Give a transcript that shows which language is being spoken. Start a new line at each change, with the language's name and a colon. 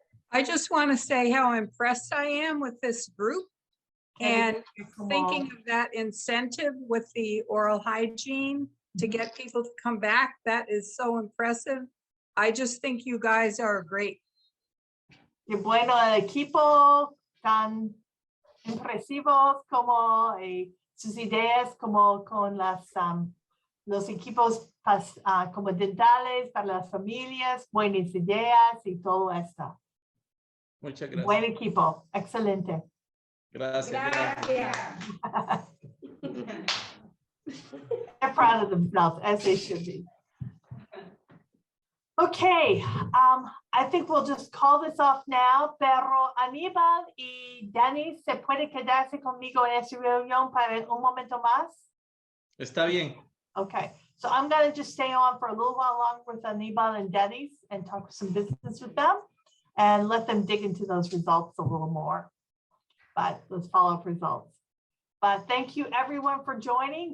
English: I just want to say how impressed I am with this group and thinking of that incentive with the oral hygiene to get people to come back. That is so impressive. I just think you guys are great.
Spanish: Qué bueno, el equipo tan impresivos como sus ideas como con los equipos como dentales para las familias, buenas ideas y todo esto. Muchas gracias. Buen equipo, excelente. Gracias.
English: They're proud of themselves, as they should be. Okay, I think we'll just call this off now,
Spanish: pero Aníbal y Dani, ¿se puede quedarse conmigo en esta reunión para un momento más? Está bien.
English: Okay, so I'm going to just stay on for a little while longer with Aníbal and Denny's and talk some business with them and let them dig into those results a little more, but those follow-up results. But thank you everyone for joining.